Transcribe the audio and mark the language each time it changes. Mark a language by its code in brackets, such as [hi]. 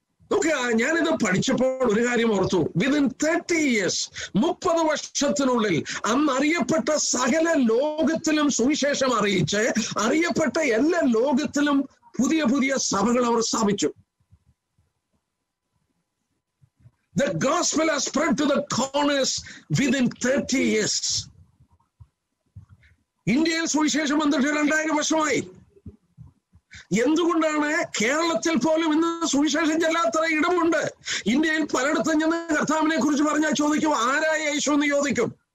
[ml] നോക്കുക, ഞാനിത് പഠിച്ചപ്പോൾ ഒരു കാര്യം ഓർത്തു. [en] within 30 years, [ml] 30 വർഷത്തിനുള്ളിൽ അന്ന് അറിയപ്പെട്ട സകല ലോകത്തിലും സുവിശേഷം അറിയിച്ച് അറിയപ്പെട്ട എല്ലാ ലോകത്തിലും പുതിയ പുതിയ സഭകൾ അവർ സ്ഥാപിച്ചു. [en] The gospel has spread to the corners within 30 years. [ml] ഇന്ത്യയിൽ സുവിശേഷം വന്നിട്ട് 2000 വർഷമായി. എന്തുകൊണ്ടാണ് കേരളത്തിൽ പോലും ഇന്ന് സുവിശേഷം ചെല്ലാത്ത ഇടമുണ്ട്? ഇന്ത്യയിൽ പലയിടത്തും ചെന്ന് കർത്താവിനെ കുറിച്ച് പറഞ്ഞാൽ ചോദിക്കും, ആരായ യേശു എന്ന് ചോദിക്കും.